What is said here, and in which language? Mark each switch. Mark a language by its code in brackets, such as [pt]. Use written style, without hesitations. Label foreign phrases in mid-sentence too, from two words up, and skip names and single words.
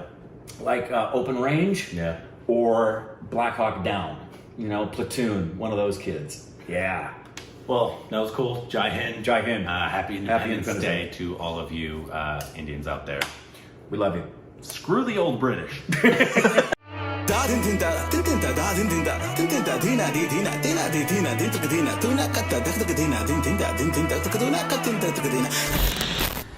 [en] like Open Range. Yeah. Or Black Hawk Down. Platoon. One of those kids. Yeah. Well, that was cool. [hi] Jai Hind. Jai Hind. [en] Happy Independence Independence Day Day. to all of you Indians out there. We love you. Screw the old British. Da din din da din din da da din din da din din da dina di dina dina di dina din tuk dina tuna katta dak dak dina din din da din din da tuk duna katin da tuk dina